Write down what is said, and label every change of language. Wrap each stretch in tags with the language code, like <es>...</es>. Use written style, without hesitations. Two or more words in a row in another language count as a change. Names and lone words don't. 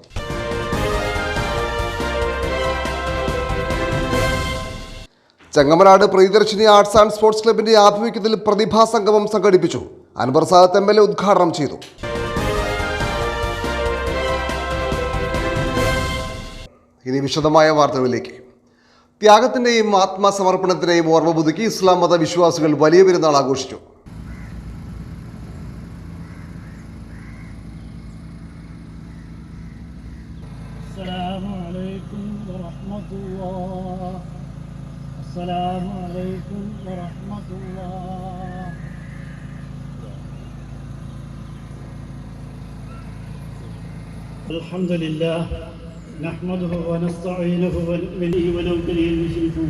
<ml>ചെങ്ങമനാട് പ്രിയദർശിനി ആർട്സ് ആൻഡ് സ്പോർട്സ് ക്ലബിന്റെ ആഭിമുഖ്യത്തിൽ പ്രതിഭാ സംഗമം സംഘടിപ്പിച്ചു. അൻവർ സാദത്ത് MLA ഉദ്ഘാടനം ചെയ്തു. ഇനി വിശദമായ വാർത്തകളിലേക്ക്. ത്യാഗത്തിന്റെയും ആത്മസമർപ്പണത്തിന്റെയും ഓർമ്മ പുതുക്കി ഇസ്ലാം മത വിശ്വാസികൾ വലിയ പെരുന്നാൾ ആഘോഷിച്ചു.</ml> <ar>السلام عليكم ورحمة الله. الحمد لله نحمده ونستعينه ونؤمن به ونكره المشركون.</ar>